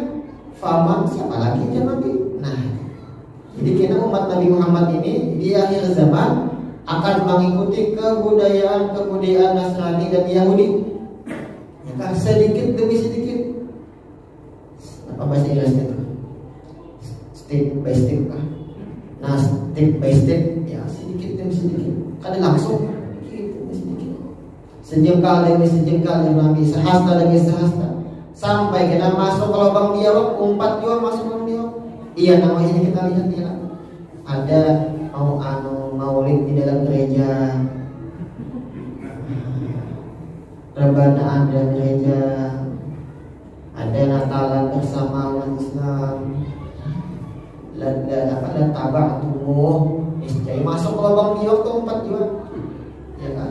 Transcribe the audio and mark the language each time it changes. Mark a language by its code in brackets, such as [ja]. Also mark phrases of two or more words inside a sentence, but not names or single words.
[id] Faman, siapa lagi ya Nabi? Nah, jadi kita umat Nabi Muhammad ini di akhir zaman akan mengikuti kebudayaan Nasrani dan Yahudi. Ya kan, sedikit demi sedikit. Apa bahasa Inggrisnya itu? [en] step by step lah. [id] Nah [en] step by step [id] ya sedikit demi sedikit, kadang langsung sedikit demi sedikit, sejengkal demi sejengkal demi sehasta demi sehasta, sampai kita masuk ke lubang biawak, umpat juga masuk ke lubang biawak. Iya, namanya ini kita lihat ya, ada maulid di dalam gereja, rebanaan dalam gereja, ada Natalan bersama umat Islam, ada tabak tumuh, jadi masuk ke lubang biawak tuh umpat juga, ya kan?